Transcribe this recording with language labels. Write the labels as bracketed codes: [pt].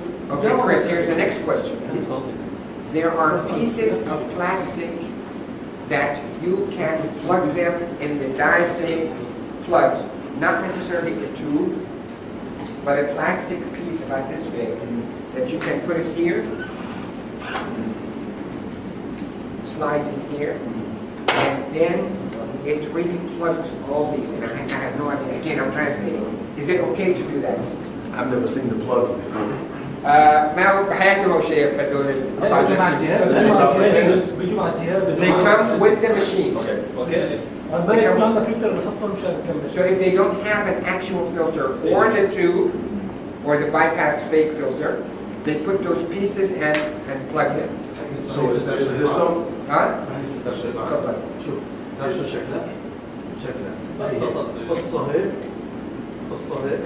[en] Okay, Chris, here's the next question. There are pieces of plastic that you can plug them in the die-safe plugs, not necessarily a tube, but a plastic piece about this big that you can put it here, slides in here, and then it really plugs all these. And I have no idea. Again, I'm translating. Is it okay to do that? I've never seen the plugs before. [ar] ما هو بحياته هو شايف هدول القطع بيجوا مع الجديدة. الجهاز بيجوا مع الجهاز [en] They come with the machine. [ar] اوكي هذول يكون عندنا فلتر بنحطه مشان نكمل. [en] So if they don't have an actual filter or the tube or the bypass fake filter, they put those pieces and plug them. So is there some? [ar] ها؟ صحيح الفلتر شوي معك. تفضل. شوف تعرف شو شكلها؟ شكلها قصة هيك قصة هيك